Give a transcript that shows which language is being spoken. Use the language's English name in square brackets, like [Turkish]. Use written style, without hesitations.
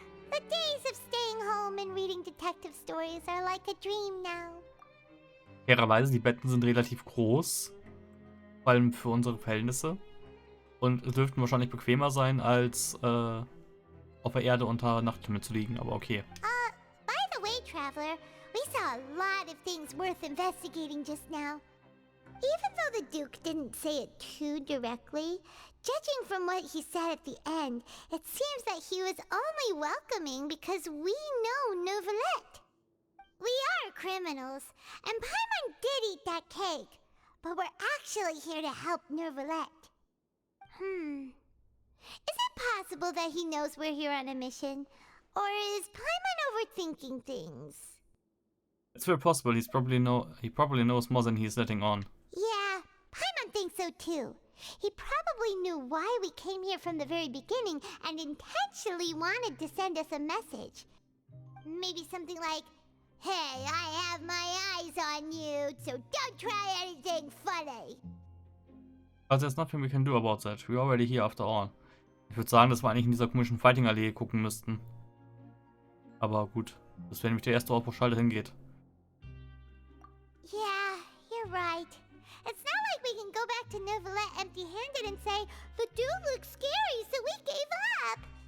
[English] The days of staying home and reading detective stories are like a dream now. [German] Fairerweise, die Betten sind relativ groß. Vor allem für unsere Verhältnisse. Und dürften wahrscheinlich bequemer sein, als auf der Erde unter Nachthimmel zu liegen, aber okay. [English] By the way, Traveler, we saw a lot of things worth investigating just now. Even though the Duke didn't say it too directly, judging from what he said at the end, it seems that he was only welcoming because we know Neuvillette. We are criminals, and Paimon did eat that cake, but we're actually here to help Neuvillette. Is it possible that he knows we're here on a mission? Or is Paimon overthinking things? It's very possible. He probably knows more than he's letting on. Yeah, Paimon thinks so too. He probably knew why we came here from the very beginning and intentionally wanted to send us a message. Maybe something like, "Hey, I have my eyes on you, so don't try anything funny." But there's nothing we can do about that. We're already here after all. [German] Ich würde sagen, dass wir eigentlich in dieser komischen Fighting-Allee gucken müssten. Aber gut, das wäre nämlich der erste Ort, wo Schalter hingeht. [English] Yeah, you're right. It's not like we can go back to Neuvillette empty-handed and say, "The dude looks scary, so we gave up."